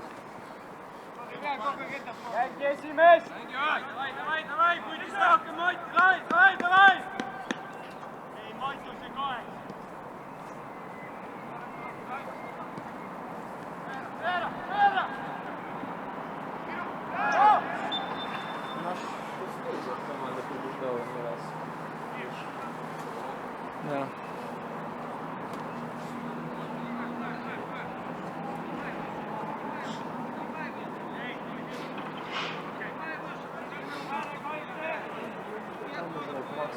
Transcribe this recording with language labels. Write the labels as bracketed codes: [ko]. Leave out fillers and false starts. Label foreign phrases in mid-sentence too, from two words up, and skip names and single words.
[et] Järgi esimees! Davai, puidis rohkem Mati, davai! Ei, Mati on see 8. Veera! [ru] Наш шестой команда побеждала не раз. Да. Там играет Макс.